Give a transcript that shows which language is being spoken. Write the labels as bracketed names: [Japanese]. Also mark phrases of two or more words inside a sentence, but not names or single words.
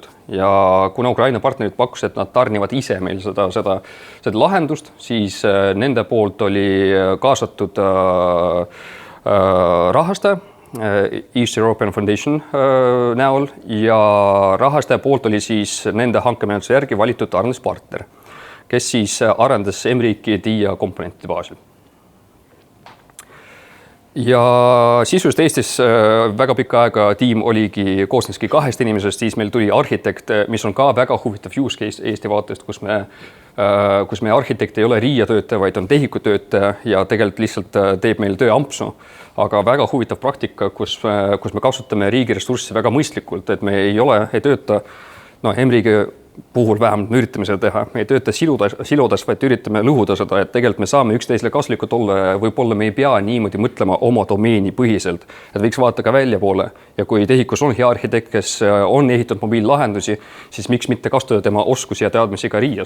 [Estonian] Ja kuna Ukraina partnerid pakkus, et nad tarnivad ise meil seda lahendust, siis nende poolt oli kaasatud rahastaja, East European Foundation näol ja rahastaja poolt oli siis nende hankemenetluse järgi valitud arenduspartner, kes siis arendas M-riiki DIA komponentide baasil. Ja sisuliselt Eestis väga pikka aega tiim koosneski 2 inimesest, siis meil tuli arhitekt, mis on ka väga huvitav [English] use case [Estonian] Eesti vaatest, kus me kus meie arhitekt ei ole RIA töötaja, vaid on TEHIK-u töötaja ja tegelikult lihtsalt teeb meil töö ampsu. Aga väga huvitav praktika, kus me kasutame riigi ressurssi väga mõistlikult, et me ei tööta, M-riigi puhul vähemalt me üritame seda teha, me ei tööta silodes, vaid üritame lõhuda seda, et tegelikult me saame üksteisele kasulikud olla ja võib-olla me ei pea niimoodi mõtlema oma domeeni põhiselt, et võiks vaadata ka väljapoole ja kui TEHIK-us on hea arhitekt, kes on ehitanud mobiillahendusi, siis miks mitte kasutada tema oskusi ja teadmisi ka RIA-s.